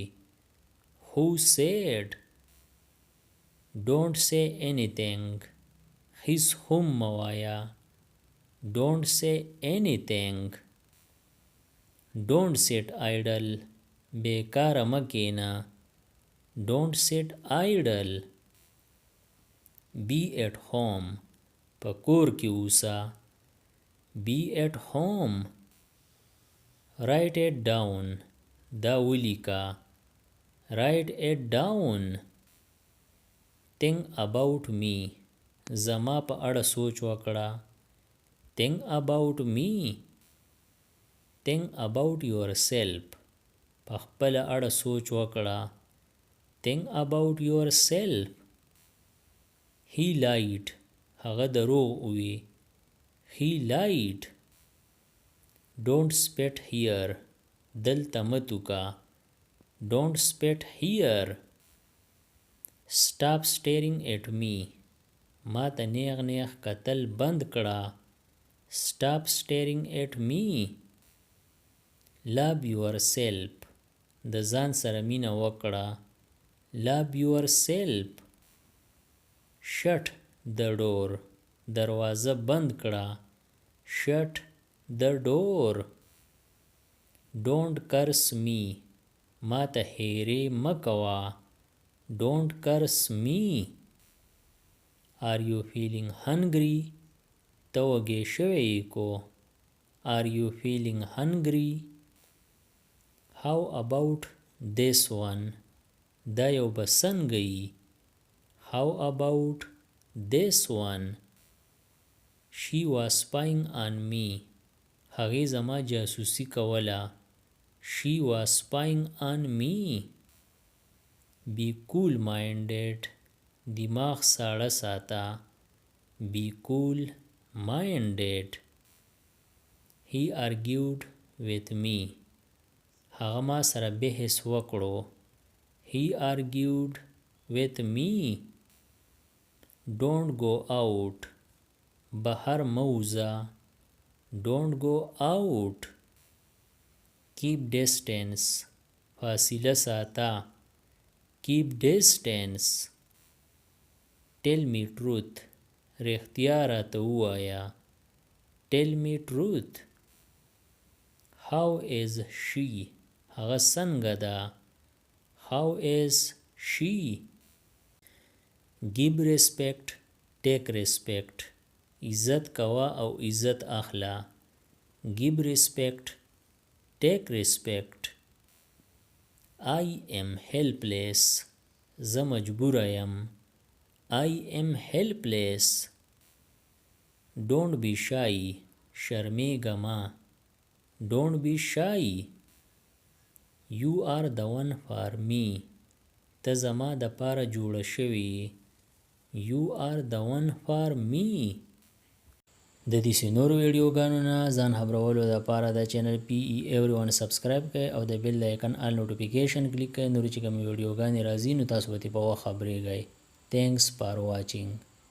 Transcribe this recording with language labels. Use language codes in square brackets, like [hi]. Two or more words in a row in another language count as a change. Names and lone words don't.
[en] Who said. Don't say anything. [ps] هیڅ هم مه وایه. [en] Don't say anything. Don't sit idle. [ps] بیکاره مه کښېنه. [en] Don't sit idle. Be at home. [ps] په کور کې اوسه. [en] Be at home. Write it down. [ps] دا ولیکه. [en] Write it down. Think about me. [ps] زما په اړه سوچ وکړه. [en] Think about me. Think about yourself. [ps] په خپله اړه سوچ وکړه. [en] Think about yourself. He lied. [ps] هغه دروغ ووی. [en] He lied. Don't spit here. [ps] دلته مه توکه. [en] Don't spit here. Stop staring at me. [ps] ما ته نیغ نیغ کتل بند کړه. [en] Stop staring at me. Love yourself. [ps] د ځان سره مینه وکړه. [en] Love yourself. Shut the door. [ps] دروازه بند کړه. [en] Shut the door. Don't curse me. [ps] ما ته هیرې مه کوه. [en] Don't curse me. Are you feeling hungry? [ps] ته وږی شوی یې کو. [en] Are you feeling hungry? How about this one? [ps] دا یو به څنګه یي. [en] How about this one? She was spying on me. [ps] هغې زما جاسوسي کوله. [en] She was spying on me. Be cool minded. [ps] دماغ ساړه ساته. [en] Be cool minded. He argued with me. [ps] هغه ما سره بحث وکړو. [en] He argued with me. Don't go out. [ps] بهر مه وځه. [en] Don't go out. Keep distance. [ps] فاصله ساته. [en] Keep distance. Tell me truth. [ps] رښتیا راته ووایه. [en] Tell me truth. How is she? [ps] هغه څنګه ده. [en] How is she? Give respect. Take respect. [ps] عزت کوه او عزت اخله. [en] Give respect. Take respect. I am helpless. [ps] زه مجبوره یم. [en] I am helpless. Don't be shy. [ps] شرمیږه مه. [en] Don't be shy. You are the one for me. [ps] ته زما د پاره جوړه شوې. [en] You are the one for me. [ps] د دې نورو ویډیوګانو نه ځان خبرولو دپاره د چینل PE everyone سبسکرایب کړئ او د بیل د آیکن [en] all notification [ps] کلیک کړئ. نورې چې کومې ویډیوګانې راځي نو تاسو به ترې په وخت خبرېږئ. [en] Thanks for watching.